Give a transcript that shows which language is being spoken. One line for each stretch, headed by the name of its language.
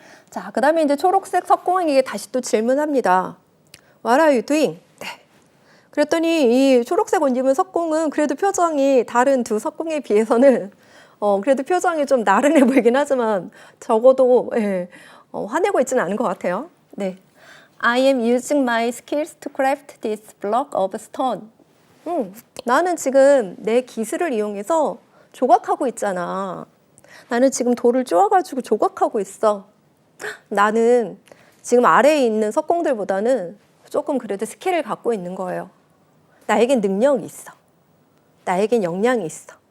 Korean: 자, 그 다음에 이제 초록색 석공에게 다시 또 질문합니다.
English: What are you doing? 네.
Korean: 그랬더니 이 초록색 옷 입은 석공은 그래도 표정이 다른 두 석공에 비해서는 그래도 표정이 좀 나른해 보이긴 하지만 적어도 화내고 있지는 않은 것 같아요. 네.
English: I am using my skills to craft this block of stone.
Korean: 나는 지금 내 기술을 이용해서 조각하고 있잖아. 나는 지금 돌을 쪼아가지고 조각하고 있어. 나는 지금 아래에 있는 석공들보다는 조금 그래도 스킬을 갖고 있는 거예요. 나에겐 능력이 있어. 나에겐 역량이 있어.